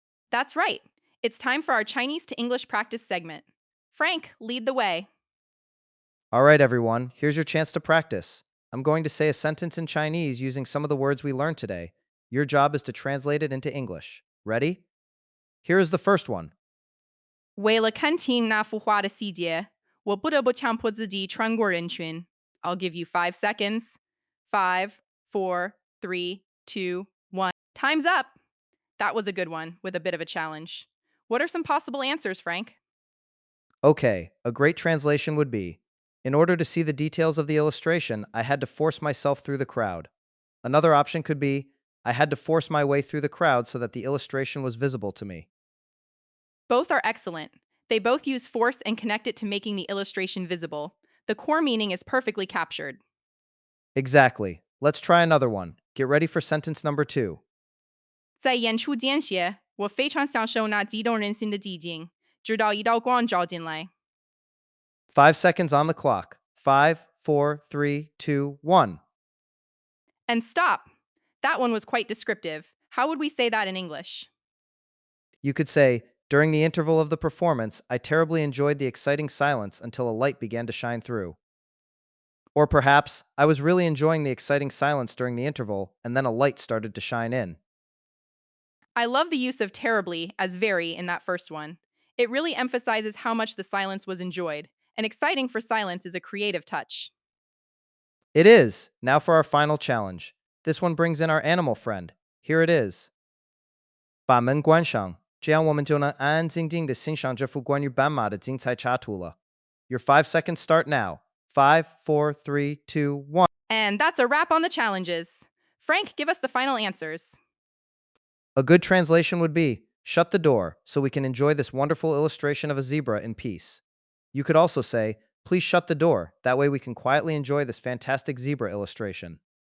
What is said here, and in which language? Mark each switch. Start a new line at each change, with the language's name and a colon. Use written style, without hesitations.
English: That's right. It's time for our Chinese to English practice segment. Frank, lead the way. All right, everyone, here's your chance to practice. I'm going to say a sentence in Chinese using some of the words we learned today. Your job is to translate it into English. Ready? Here is the first one.
Chinese: 为了看清那幅画的细节，我不得不强迫自己穿过人群。
English: I'll give you 5 seconds. 5, 4, 3, 2, 1. Time's up. That was a good one with a bit of a challenge. What are some possible answers, Frank? Okay, a great translation would be, in order to see the details of the illustration, I had to force myself through the crowd. Another option could be, I had to force my way through the crowd so that the illustration was visible to me. Both are excellent. They both use force and connect it to making the illustration visible. The core meaning is perfectly captured. Exactly. Let's try another one. Get ready for sentence number 2.
Chinese: 在演出间歇，我非常享受那激动人心的寂静，直到一道光照进来。
English: 5 seconds on the clock. 5, 4, 3, 2, 1. And stop! That one was quite descriptive. How would we say that in English? You could say, during the interval of the performance, I terribly enjoyed the exciting silence until a light began to shine through. Or perhaps, I was really enjoying the exciting silence during the interval, and then a light started to shine in. I love the use of terribly as very in that first one. It really emphasizes how much the silence was enjoyed, and exciting for silence is a creative touch. It is! Now for our final challenge. This one brings in our animal friend. Here it is.
Chinese: 把门关上，这样我们就能安安静静地欣赏这幅关于斑马的精彩插图了。
English: Your 5 seconds start now. 5, 4, 3, 2, 1. And that's a wrap on the challenges. Frank, give us the final answers. A good translation would be, shut the door so we can enjoy this wonderful illustration of a zebra in peace. You could also say, please shut the door, that way we can quietly enjoy this fantastic zebra illustration.